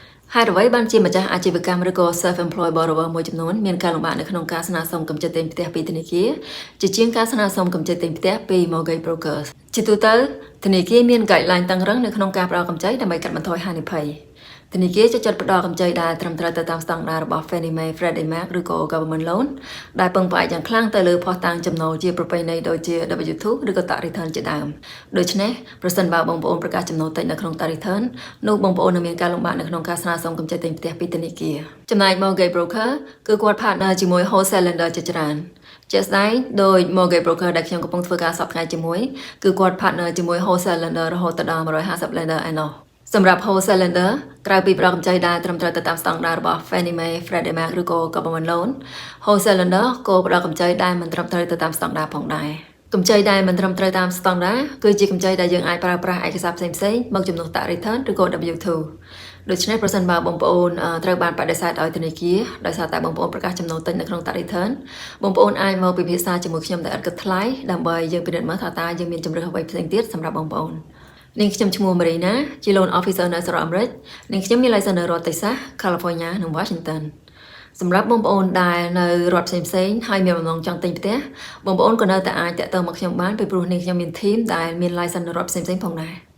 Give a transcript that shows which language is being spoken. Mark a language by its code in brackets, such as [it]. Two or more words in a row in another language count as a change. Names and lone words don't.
[km] ហើយអ្វីបានជាម្ចាស់អាជីវកម្មឬក៏ [en] self-employed borrower [km] មួយចំនួនមានការលំបាកនៅក្នុងការស្នើសុំកម្ចីទិញផ្ទះពីធនាគារជាជាងការស្នើសុំកម្ចីទិញផ្ទះពី [en] mortgage brokers [km] ជាទូទៅធនាគារមាន guideline តឹងរ៉ឹងនៅក្នុងការផ្ដល់កម្ចីដើម្បីកាត់បន្ថយហានិភ័យធនាគារចាត់ផ្ដល់កម្ចីដែលត្រឹមត្រូវទៅតាមស្តង់ដាររបស់ Fannie Mae, Freddie Mac ឬក៏ [en] government loan [km] ដែលពឹងផ្អែកយ៉ាងខ្លាំងទៅលើភស្តុតាងចំណូលជាប្រពៃណីដូចជា W2 ឬក៏ [en] tax return [km] ជាដើមដូច្នេះប្រសិនបើបងប្អូនប្រកាសចំណូលតិចនៅក្នុង [en] tax return [km] នោះបងប្អូននឹងមានការលំបាកនៅក្នុងការស្នើសុំកម្ចីទិញផ្ទះពីធនាគារចំណែក [en] mortgage broker [km] គឺគាត់ partner ជាមួយ [en] wholesale lender [km] ជាច្រើនជាក់ស្ដែងដោយ [en] mortgage broker [km] ដែលខ្ញុំកំពុងធ្វើការសប្តាហ៍ជាមួយគឺគាត់ partner ជាមួយ [en] wholesale lender [km] រហូតដល់150 lender ឯណោះសម្រាប់ [en] wholesale lender [km] ក្រៅពីផ្ដល់កម្ចីដែលត្រឹមត្រូវទៅតាមស្តង់ដាររបស់ Fannie Mae, Freddie Mac ឬក៏ [en] government loan wholesale lender [km] ក៏ផ្ដល់កម្ចីដែលមិនត្រឹមត្រូវទៅតាមស្តង់ដារផងដែរកម្ចីដែលមិនត្រឹមត្រូវតាមស្តង់ដារគឺជាកម្ចីដែល យើងអាចប្រើប្រាស់ឯកសារផ្សេងៗមកជំនួស [en] tax return [km] ឬក៏ W2 ដូច្នេះប្រសិនបើបងប្អូនត្រូវបានបដិសេធឲ្យធ នាគារដោយសារតែបងប្អូនប្រកាសចំណូលតិចនៅក្នុង [en] tax return [km] បងប្អូនអាចមកពិភាក្សាជាមួយខ្ញុំដោយឥតគិតថ្លៃដើម្បីយើងពិនិត្យមើលថាតើយើងមានជម្រើសអ្វីផ្សេងទៀតសម្រាប់បងប្អូននាងខ្ញុំឈ្មោះ Marina ជា [en] loan officer [km] នៅសហរដ្ឋអាមេរិកនាងខ្ញុំមាន license នៅរដ្ឋ Texas, California និង Washington សម្រាប់បងប្អូនដែលនៅរដ្ឋផ្សេងៗហើយមានបំណងចង់ទិញផ្ទះបងប្អូនក៏នៅតែអាចតាក់ទងមកខ្ញុំបានពីព្រោះនាងខ្ញុំមាន team ដែលមាន license នៅរដ្ឋផ្សេងៗផងដែរ